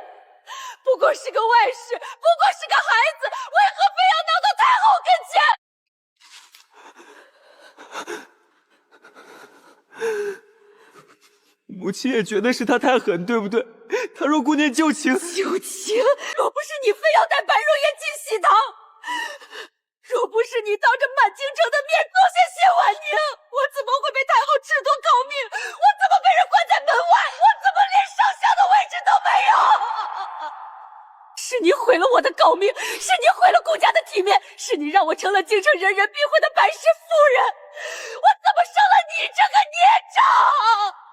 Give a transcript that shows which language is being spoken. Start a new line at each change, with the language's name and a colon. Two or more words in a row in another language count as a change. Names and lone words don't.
Chinese: 不過是個外室，不過是個孩子，為何非要鬧到太後跟前？母親也覺得是他太狠，對不對？他若顧念舊情，舊情？若不是你非要帶白若煙進喜堂，若不是你當着滿京城的面奏謝謝婉寧，我怎麼會被太後褫奪诰命？我怎麼被人關在門外？我怎麼連上香的位置都沒有？是你毀了我的诰命，是你毀了顧家的體面，是你讓我成了京城人人避諱的白氏婦人，我怎麼生了你這個孽障？